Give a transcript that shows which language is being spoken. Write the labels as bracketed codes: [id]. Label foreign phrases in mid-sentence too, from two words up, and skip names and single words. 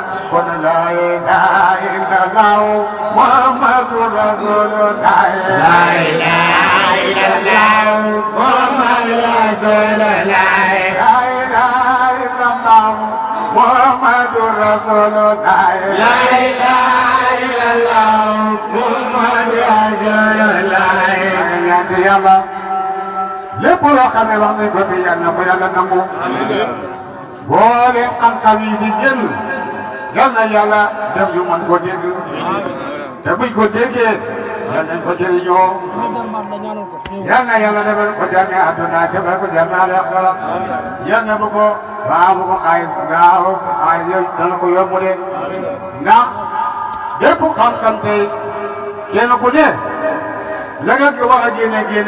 [ar] كن لا إله إلا الله محمد رسول الله لا إله إلا الله محمد رسول الله لا إله إلا الله محمد رسول الله لا إله إلا الله محمد رسول الله يا الله [wo] lépp loo xam ne wax nañ ko fi yal na ko yàlla nangu boole xam-xam yi di génn yal na yàlla def ñu mën ko dégg te buñ ko déggee yal nañ ko jëriñoo yal na yàlla defal ko jànge àdduna defal ko jànge àllaaxira yal na bu ko waaw bu ko xaay gaaw xaay yooyu dana ko yomb de ndax bépp xam-xam tey kenn ku ne la nga ko wax a génne